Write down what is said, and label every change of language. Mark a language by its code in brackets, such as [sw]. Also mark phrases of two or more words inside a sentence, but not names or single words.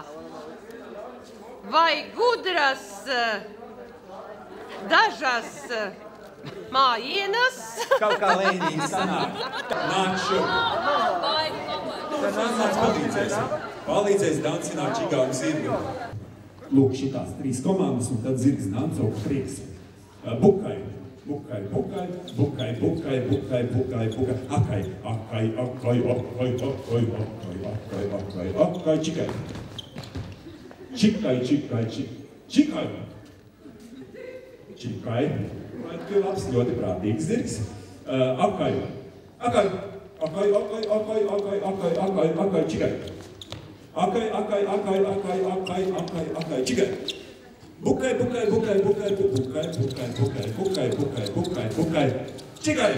[lv] Vai gudras dažas mājienas? Kaut kā lēnīgi sanāk. Nāc šo. Nāc palīdzēs dancināt čigānu zirgu. Lūk, šitās 3 komandas, un tad zirgs danco prieks. Bukai, bukai, bukai, bukai, bukai, bukai, bukai, bukai, akai, akai, akai, akai, akai, akai, akai, akai, akai, čikai. Čikai, čikai, čikai. Čikai. Ļoti labs, ļoti prātīgs zirgs. Akai, akai, akai, akai, akai, akai, akai, akai, akai, čikai. Akai, akai, akai, akai, akai, akai, akai, čikai. Bukai, bukai, bukai, bukai, bukai, bukai, bukai, bukai, bukai, bukai, bukai, čikai.